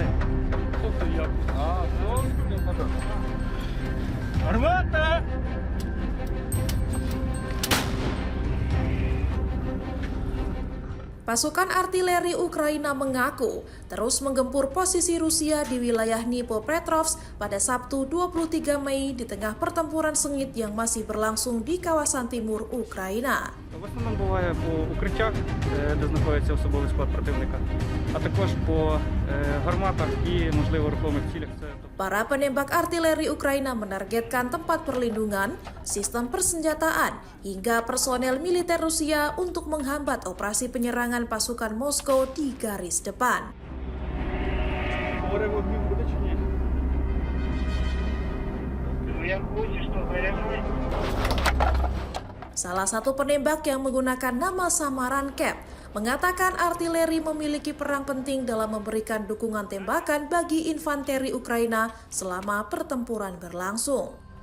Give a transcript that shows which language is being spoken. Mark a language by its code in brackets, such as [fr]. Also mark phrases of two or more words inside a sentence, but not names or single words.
[uk] Тобто як? Армата! [id] Pasukan artileri Ukraina mengaku terus menggempur posisi Rusia di wilayah Dnipropetrovsk pada Sabtu 23 Mei di tengah pertempuran sengit yang masih berlangsung di kawasan timur Ukraina. [uk] В основному буває по укриттях, де знаходиться особовий склад противника, а також по гарматах і, можливо, рухомих цілях. [id] Para penembak artileri Ukraina menargetkan tempat perlindungan, sistem persenjataan, hingga personel militer Rusia untuk menghambat operasi penyerangan pasukan Moskow di garis depan. Salah satu penembak yang menggunakan nama samaran Cap mengatakan artileri memiliki peran penting dalam memberikan dukungan tembakan bagi infanteri Ukraina selama pertempuran berlangsung.